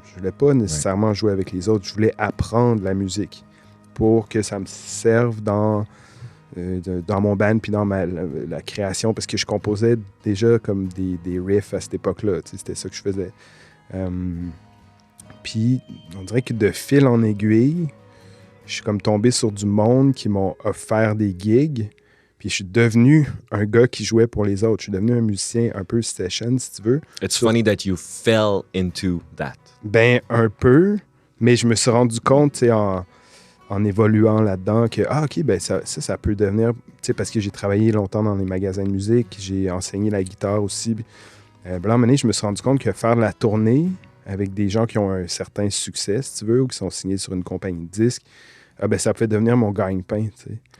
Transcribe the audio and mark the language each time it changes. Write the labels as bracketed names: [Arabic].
[French] Je voulais pas nécessairement jouer avec les autres. Je voulais apprendre la musique pour que ça me serve dans mon band puis dans la création, parce que je composais déjà comme des riffs à cette époque-là. C'était ça que je faisais. Puis, on dirait que de fil en aiguille, je suis comme tombé sur du monde qui m'ont offert des gigs. Puis je suis devenu un gars qui jouait pour les autres. Je suis devenu un musicien un peu session, si tu veux. [English] It's funny that you fell into that. [French] Ben, un peu, mais je me suis rendu compte, tu sais, en évoluant là-dedans, que, OK, ben ça peut devenir, tu sais, parce que j'ai travaillé longtemps dans les magasins de musique, j'ai enseigné la guitare aussi. À un moment donné, je me suis rendu compte que faire de la tournée avec des gens qui ont un certain succès, si tu veux, ou qui sont signés sur une compagnie de disques, ça peut devenir mon gagne-pain, tu sais.